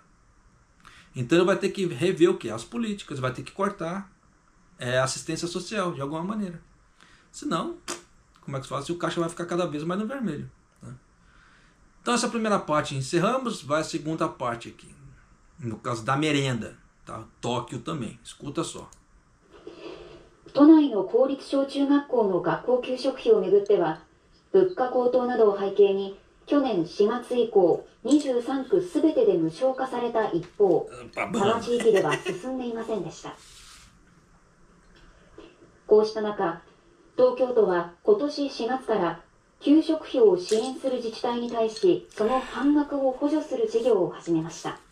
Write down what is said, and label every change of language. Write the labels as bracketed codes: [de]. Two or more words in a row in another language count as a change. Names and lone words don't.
[pt] Então ele vai ter que rever o quê? As políticas, vai ter que cortar assistência social de alguma maneira. Senão, como é que se fala? Se o caixa vai ficar cada vez mais no vermelho. Né? Então essa primeira parte encerramos, vai a segunda parte aqui. No caso da merenda. Tá? Tóquio também. Escuta só. [ja] 都内の公立小中学校の学校給食費をめぐっては、物価高騰などを背景に去年4月以降23区すべてで無償化された一方、他の地域では進んでいませんでした。こうした中、東京都は今年4月から給食費を支援する自治体に対しその半額を補助する事業を始めました。